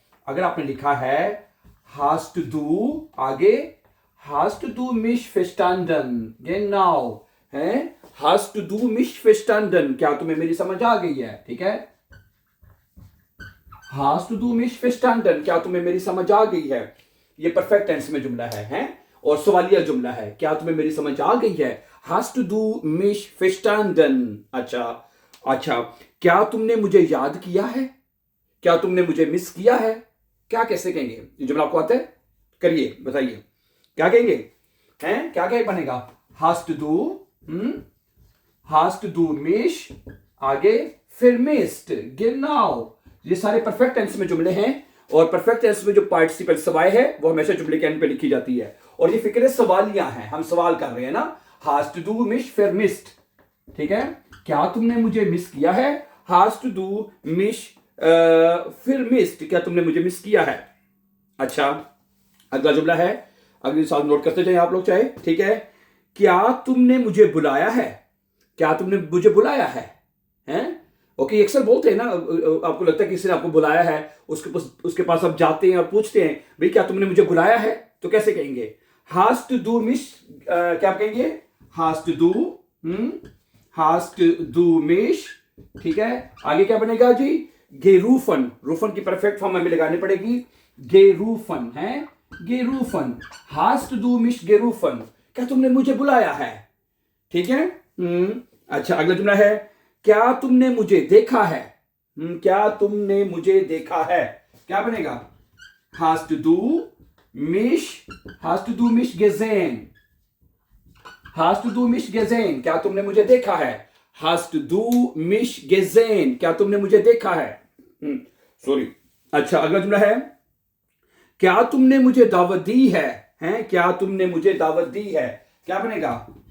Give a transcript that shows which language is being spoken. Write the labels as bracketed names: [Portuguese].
[Hindi] अगर आपने लिखा है [German] hast du, [Hindi] आगे [German] hast du mich verstanden, genau [Hindi] है, hast du mich verstanden, क्या तुम्हें मेरी समझ आ गई है? ठीक है, [German] hast du mich verstanden, [Hindi] क्या तुम्हें मेरी समझ आ गई है, ये परफेक्ट टेंस में जुमला है और सवालिया जुमला है। क्या तुम्हें मेरी समझ आ गई है? [German] hast du mich verstanden। [Hindi] अच्छा अच्छा, क्या तुमने मुझे याद किया है, क्या तुमने मुझे मिस किया है, क्या कैसे कहेंगे? ये जुमला आपको आता है? करिए, बताइए क्या कहेंगे हैं, क्या क्या बनेगा? [German] hast du, hast du mich, [Hindi] आगे [German] vermisst, genau। [Hindi] ये सारे परफेक्ट टेंस में जुमले हैं और परफेक्ट टेंस में जो पार्टिसिपल सवाय है वो हमेशा जुमले के एंड पे लिखी जाती है और ये फिक्र सवालियां हैं, हम सवाल कर रहे हैं ना। [German] hast du mich vermisst, [Hindi] ठीक है, क्या तुमने मुझे मिस किया है? [German] hast du mich vermisst, [Hindi] क्या तुमने मुझे मिस किया है? अच्छा, अगला जुमला है, अगले साल नोट करते जाए आप लोग चाहे। ठीक है, क्या तुमने मुझे बुलाया है, क्या तुमने मुझे बुलाया है, हैं? ओके, अक्सर बोलते हैं ना, आपको लगता है किसी ने आपको बुलाया है, उसके पास आप जाते हैं और पूछते हैं भाई क्या तुमने मुझे बुलाया है, तो कैसे कहेंगे? [German] hast du mich, [Hindi] क्या कहेंगे? [German] hast du, hast du mich, [Hindi] ठीक है, आगे क्या बनेगा जी? [German] gerufen, [Hindi] रूफन की परफेक्ट फॉर्म हमें लगानी पड़ेगी, gerufen है, [German] gerufen, hast du mich gerufen, [Hindi] क्या तुमने मुझे बुलाया है? ठीक है, अच्छा, अगला जुमला है, क्या तुमने मुझे देखा है, क्या तुमने मुझे देखा है, क्या बनेगा? [German] hast du mich, hast du mich gesehen, hast du mich gesehen, [Hindi] क्या तुमने मुझे देखा है? [German] hast du mich gesehen, [Hindi] क्या तुमने मुझे देखा है? सॉरी। अच्छा, अगला जुमला है, क्या तुमने मुझे दावत दी है, हैं? क्या तुमने मुझे दावत दी है, क्या बनेगा?